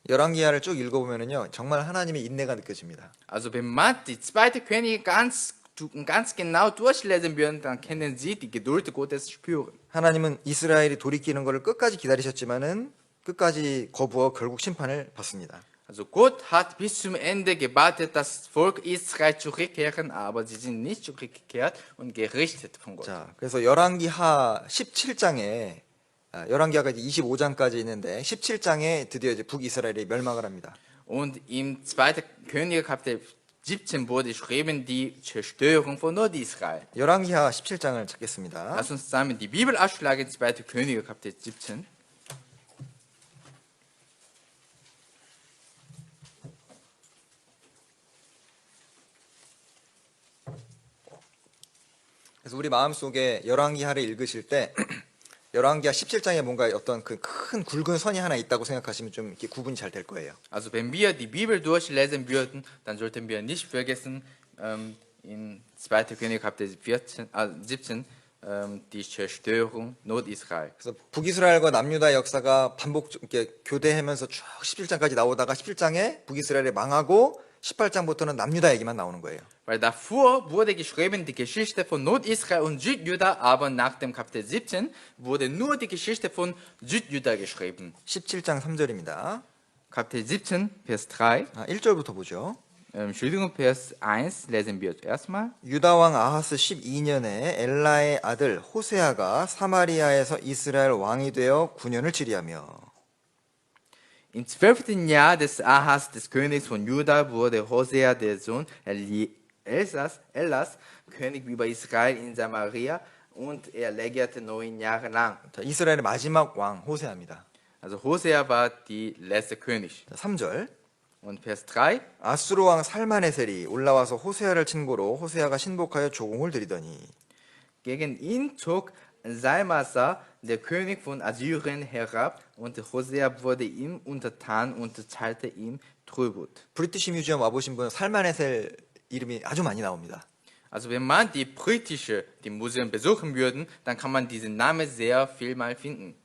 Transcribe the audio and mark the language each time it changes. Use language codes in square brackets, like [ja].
[ko] 열왕기하를 쭉 읽어보면은요 정말 하나님의 인내가 느껴집니다. [de] Also wenn man die 2. Könige ganz genau durchlesen würden, dann können Sie die Geduld Gottes spüren. [ko] 하나님은 이스라엘이 돌이키는 것을 끝까지 기다리셨지만은 끝까지 거부어 결국 심판을 받습니다. [de] Also Gott hat bis zum Ende gewartet, dass das Volk Israel zurückkehren, aber sie sind nicht zurückgekehrt und gerichtet von Gott. [ko] 자, 그래서 열왕기하 17장에 열왕기하가 이제 25장까지 있는데 17장에 드디어 이제 북이스라엘이 멸망을 합니다. [de] Und im 2. Könige Kapitel 17 wurde geschrieben die Zerstörung von Nordisrael. [ko] 열왕기하 17장을 찾겠습니다. [de] Lass uns zusammen die Bibel aufschlagen, 2. Könige Kapitel 17. [ko] 그래서 우리 마음속에 열왕기하를 읽으실 때 열왕기하 17장에 뭔가 어떤 그 큰 굵은 선이 하나 있다고 생각하시면 좀 이렇게 구분이 잘 될 거예요. [de] Also wenn wir die Bibel durchlesen würden, dann sollten wir nicht vergessen, in 2. König Kapitel 17, die Zerstörung Nordisrael. [ko] 그래서 북이스라엘과 남유다의 역사가 반복 이렇게 교대하면서 쭉 17장까지 나오다가 17장에 북이스라엘이 망하고 18장부터는 남유다 얘기만 나오는 거예요. [de] Weil davor wurde geschrieben die Geschichte von Nordisrael und Südjuda, aber nach dem Kapitel 17 wurde nur die Geschichte von Südjuda geschrieben. [ko] 17장 3절입니다. [de] Kapitel 17, Vers 3. [ko] 1절부터 보죠. [de] Entschuldigung, Vers 1 lesen wir erstmal. [ko] 유다 왕 아하스 12년에 엘라의 아들 호세아가 사마리아에서 이스라엘 왕이 되어 9년을 치리하며 [de] Im 12. Jahr des Ahas, des Königs von Juda, wurde Hosea, der Sohn Elas, König über Israel in Samaria und er regierte 9 Jahre lang. [ko] 자, 이스라엘의 마지막 왕 호세아입니다. [de] Also Hosea war die letzte König. [ko] 자, 3절 [de] Und Vers 3. [ko] 아수르 왕 살마네셀이 올라와서 호세아를 친고로 호세아가 신복하여 조공을 드리더니 [de] Gegen ihn zog Salmasa, der König von Assyrien, herab und Hosea wurde ihm untertan und zahlte ihm Tribut. [ko] 브리티시 뮤지엄 와보신 분은 살마네셀 이름이 아주 많이 나옵니다. [de] Also wenn man die Museum besuchen würden, dann kann man diesen Namen sehr viel mal finden.